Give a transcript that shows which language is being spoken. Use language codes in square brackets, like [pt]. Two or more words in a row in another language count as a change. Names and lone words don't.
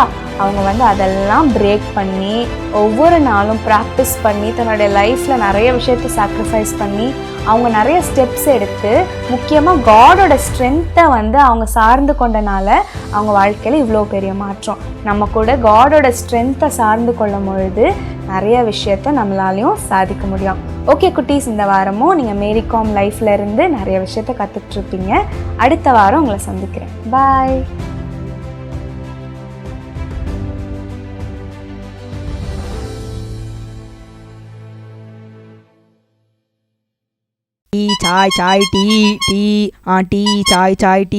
[ta] அவங்க வந்து அதெல்லாம் பிரேக் பண்ணி ஒவ்வொரு நாளும் ப்ராக்டிஸ் பண்ணி தன்னுடைய லைஃப்பில் நிறைய விஷயத்தை சாக்ரிஃபைஸ் பண்ணி அவங்க நிறைய ஸ்டெப்ஸ் எடுத்து முக்கியமாக காடோட ஸ்ட்ரென்த்தை வந்து அவங்க சார்ந்து கொண்டனால அவங்க வாழ்க்கையில் இவ்வளோ பெரிய மாற்றம். நம்ம கூட காடோட ஸ்ட்ரென்த்தை சார்ந்து கொள்ளும் பொழுது நிறைய விஷயத்த நம்மளாலையும் சாதிக்க முடியும். ஓகே குட்டீஸ், இந்த வாரமும் நீங்கள் மேரி காம் லைஃப்பில் இருந்து நிறைய விஷயத்த கற்றுட்ருப்பீங்க. அடுத்த வாரம் உங்களை சந்திக்கிறேன். பாய். टी चाय चाय टी टी हाँ टी चाय चाय टी